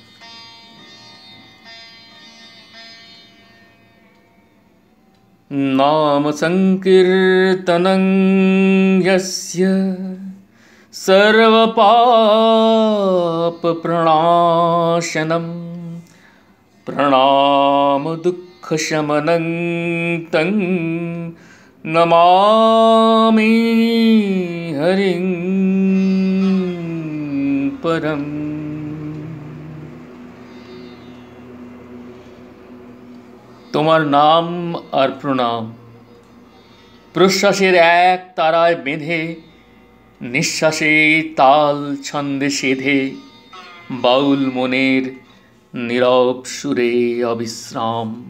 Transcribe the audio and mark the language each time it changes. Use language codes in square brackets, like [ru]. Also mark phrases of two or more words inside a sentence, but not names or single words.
[sa] नाम संकीर्तनं यस्य सर्वपाप प्रणाशनम प्रणाम दुख शमनं तं नमामि हरिं परम। [bn] তোমার নাম আর প্রণাম প্রশ্বাসের এক তারায় বেঁধে, নিঃশ্বাসে তাল ছন্দে সেধে, বাউল মনের নীরব সুরে অবিশ্রাম।